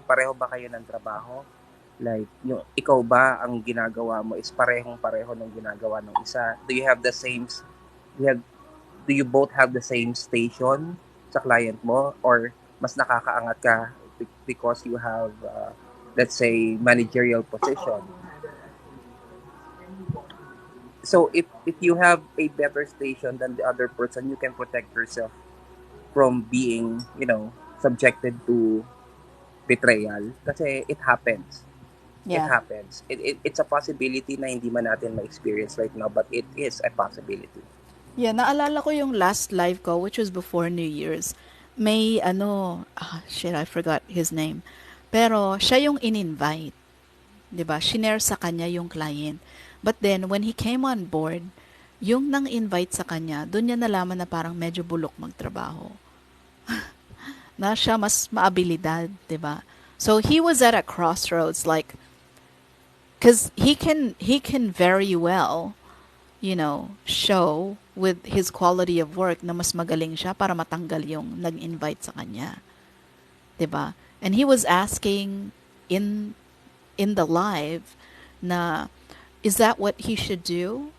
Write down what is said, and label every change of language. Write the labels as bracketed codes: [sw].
[tl] Pareho ba kayo ng trabaho? Like, ikaw ba ang ginagawa mo is parehong-pareho ng ginagawa ng isa? [en] Do you have, do you both have the same station [tl] sa client mo, [en] or [tl] mas nakakaangat ka [en] because you have, let's say, managerial position? So if you have a better station than the other person, you can protect yourself from being, subjected to betrayal, kasi it happens. It Yeah. happens. It's a possibility [tl] na hindi man natin ma-experience [en] right now, but it is a possibility. Yeah, [tl] naalala ko yung [en] last live ko, which was before New Year's. May shit, I forgot his name. [tl] Pero siya yung in-invite. 'Di ba? Shinare sa kanya yung client. [en] But then, when he came on board, [tl] yung nang invite sa kanya, doon niya nalaman na parang medyo bulok magtrabaho. Na siya mas maabilidad, 'di ba? [en] So he was at a crossroads, like, because he can very well, show with his quality of work [tl] na mas magaling siya para matanggal yung nag-invite sa kanya, [en] 'di ba? And he was asking in the live na, is that what he should do?